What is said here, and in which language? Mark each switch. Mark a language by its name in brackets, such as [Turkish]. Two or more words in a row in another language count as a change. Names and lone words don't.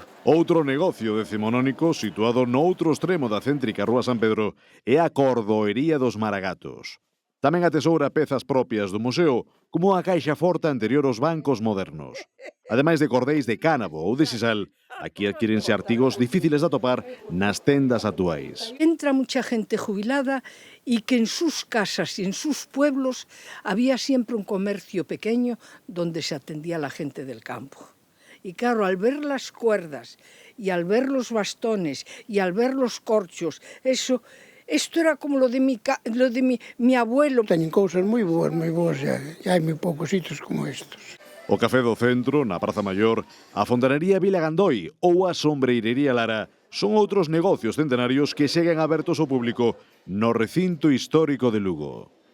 [Galician] Outro negocio decimonónico situado no outro extremo da céntrica Rúa San Pedro é a Cordoería dos Maragatos. Tamén atesoura pezas propias do museo, como a caixa forte anterior aos bancos modernos. Ademais de cordeis de cánabo ou de sisal, aquí adquírense artigos difíciles de atopar nas tendas actuais. [Spanish] Entra mucha gente jubilada y que en sus casas y en sus pueblos había siempre un comercio pequeño donde se atendía a la gente del campo. Y claro, al ver las cuerdas y al ver los bastones y al ver los corchos, esto era como lo de mi abuelo. [Galician] Teñen cousas moi boas, e hai moi poucos sitios como estos. O Café do Centro, na Praza Maior, a Fontanería Vila Gandoi ou a Sombreirería Lara son outros negocios centenarios que seguen abertos ao público no recinto histórico de Lugo.